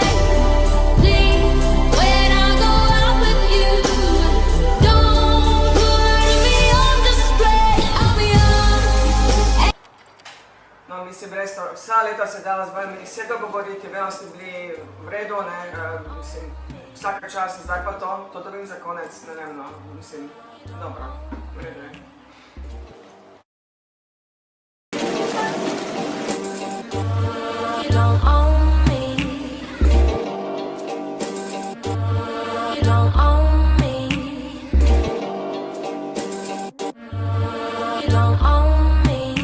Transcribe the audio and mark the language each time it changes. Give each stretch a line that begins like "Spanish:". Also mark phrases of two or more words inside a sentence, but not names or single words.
English: Please, when I go out with you, don't put me on display. I'm young.
Slovenian: No, mislim, res to, vsa leta se dala z vami vse dogovoriti, vedno ste bili v redu, ne, mislim, vsaka čas, zdaj pa to dobim za konec, ne vem, no, mislim, dobro, v redu je.
English: You don't own me. You don't own me. You don't own me.